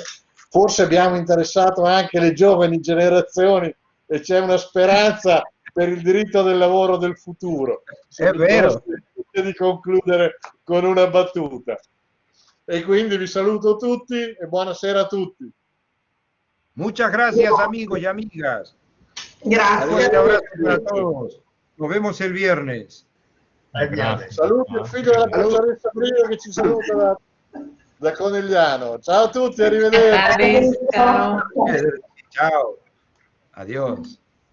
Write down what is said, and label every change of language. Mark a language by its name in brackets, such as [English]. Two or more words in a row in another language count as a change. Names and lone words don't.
[Italian] Forse abbiamo interessato anche le giovani generazioni e c'è una speranza per il diritto del lavoro del futuro. È vero. Di concludere con una battuta. E quindi vi saluto tutti e buonasera a tutti. [Spanish] Muchas gracias, amigos y amigas. [Italian] Grazie. [Spanish] Un abrazo para todos. Nos vemos el viernes. [Italian] Saluto il figlio della professoressa Brino che ci saluta da Conegliano. Ciao a tutti, arrivederci. Ciao. [Spanish] Chao. Adiós.